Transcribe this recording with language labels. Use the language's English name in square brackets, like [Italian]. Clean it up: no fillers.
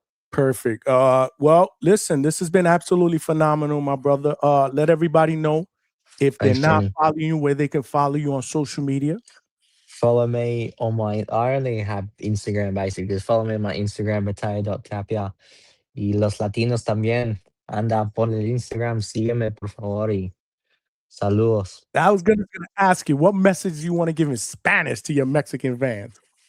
[English] Perfect. Well, listen, this has been absolutely phenomenal, my brother. Let everybody know if they're Thanks, not Johnny. following you, where they can follow you on social media. Follow me on my. I only have Instagram basically. Just follow me on my Instagram, Mateo.Tapia. [Spanish] Y los latinos también. Anda por el Instagram, sígueme por favor y saludos. [English] I was gonna ask you, what message you want to give in Spanish to your Mexican fans?